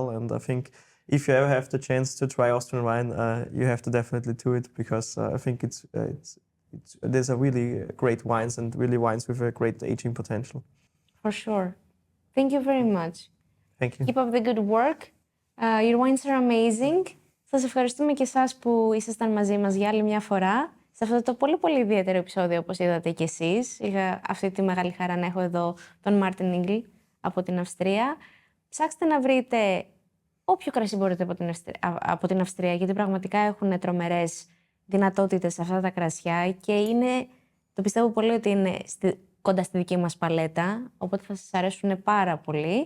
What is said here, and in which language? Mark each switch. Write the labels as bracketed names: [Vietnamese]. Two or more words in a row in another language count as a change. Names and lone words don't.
[English] And I think if you ever have the chance to try Austrian wine, you have to definitely do it because I think there's a really great wines and really wines with a great aging potential. For sure. Thank you very much. Thank you. Keep up the good work. Your wines are amazing. [Greek] Σας ευχαριστούμε και εσάς που ήσασταν μαζί μας για άλλη μια φορά σε αυτό το πολύ πολύ ιδιαίτερο επεισόδιο, όπως είδατε και εσείς. Είχα αυτή τη μεγάλη χαρά να έχω εδώ τον Martin Nigl από την Αυστρία. Ψάξτε να βρείτε όποιο κρασί μπορείτε από την Αυστρία, γιατί πραγματικά έχουν τρομερές δυνατότητες αυτά τα κρασιά και είναι Το πιστεύω πολύ ότι είναι κοντά στη δική μας παλέτα, οπότε θα σας αρέσουν πάρα πολύ.